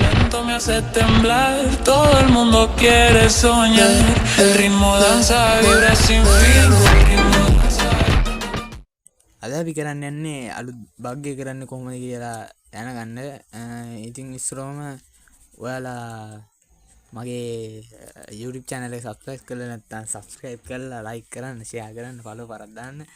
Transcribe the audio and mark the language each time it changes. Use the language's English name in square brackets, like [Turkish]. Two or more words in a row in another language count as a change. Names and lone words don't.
[Spanish] tanto me hace temblar. Todo el mundo quiere soñar. El ritmo danza, vibra sin fin. [Sinhala] අද අපි කරන්න යන්නේ අලුත් බග් එක කරන්න කොහොමද කියලා දැනගන්න. ඉතින් ඉස්සරෝම ඔයාලා මගේ [English] YouTube channel [Sinhala] එක subscribe කරලා නැත්නම් subscribe කරලා like කරන්න, share කරන්න, follow කරලා දාන්න.